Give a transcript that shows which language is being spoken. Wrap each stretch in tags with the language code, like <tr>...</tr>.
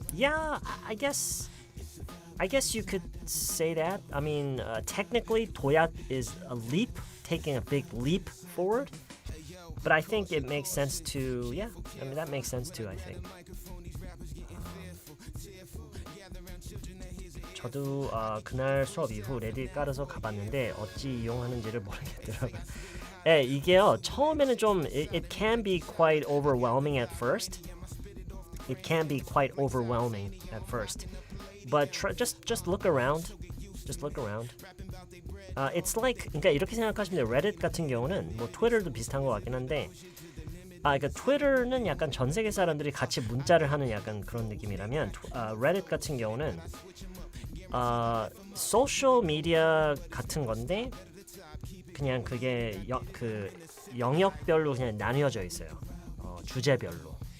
<en>Yeah, I guess you could say that. I mean, technically, 도약 is a leap, taking a big leap forward. But I think it makes sense to, yeah, I mean, that makes sense too, I think.</en> <ko>저도 그날 수업 이후 레딧 깔아서 가봤는데 어찌 이용하는지를 모르겠더라고요. 네, 이게요, 처음에는 좀</ko> <en>it can be quite overwhelming at first. It can be quite overwhelming at first. But just look around. Just look around. It's like</en> <ko>그러니까 이렇게 생각하시면 돼요. Reddit 같은 경우는 뭐 트위터도 비슷한 것 같긴 한데 그러니까 트위터는 약간 전 세계 사람들이 같이 문자를 하는 약간 그런 느낌이라면 Reddit 같은 경우는 소셜 미디어 같은 건데 그냥 그게 그 영역별로 그냥 나뉘어져 있어요. 주제별로.</ko>